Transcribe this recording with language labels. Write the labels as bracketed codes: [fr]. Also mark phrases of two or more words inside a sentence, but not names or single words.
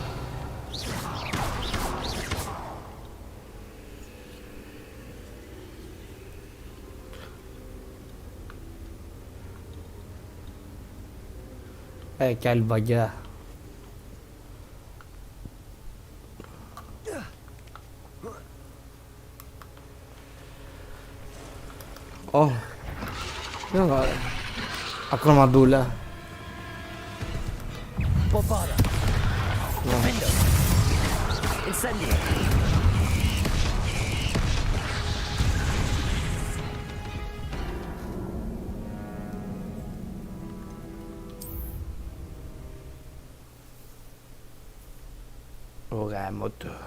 [el] Κι άλλη μπαγκιά. Ω, δεν θα... Ακρομαντούλα. Bombarder. Defender. Incendio. Ω γάμο του.